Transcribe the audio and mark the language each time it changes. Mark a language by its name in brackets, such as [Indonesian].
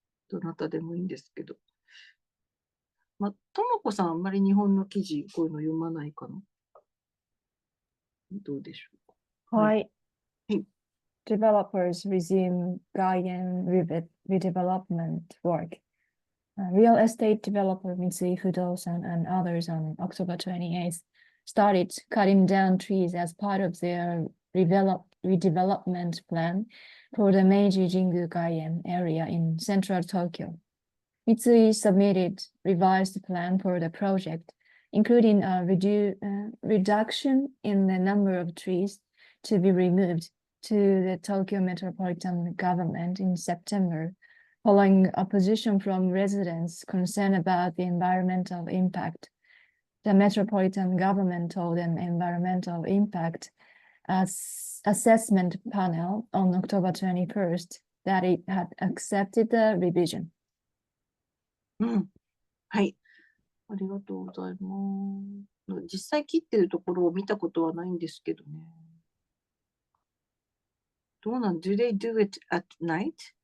[Japanese] どなたでもいいんですけど。まあ、ともこさん、あんまり日本の記事、こういうの読まないかな。どうでしょうか。はい。はい。はい。 [English] Developers resume Gaian redevelopment work. Real estate developer Mitsui Fudosan and others on October 28th started cutting down trees as part of their redevelopment plan for the Meiji Jingu Gaian area in central Tokyo. Mitsui submitted revised plan for the project, including a reduction in the number of trees to be removed to the Tokyo Metropolitan Government in September, following opposition from residents concerned about the environmental impact. The Metropolitan Government told an environmental impact assessment panel on October 21st that it had accepted the revision. [Japanese] うん。はい。ありがとうございます。実際切ってるところを見たことはないんですけどね。どうなん [English] ?Do they do it at night?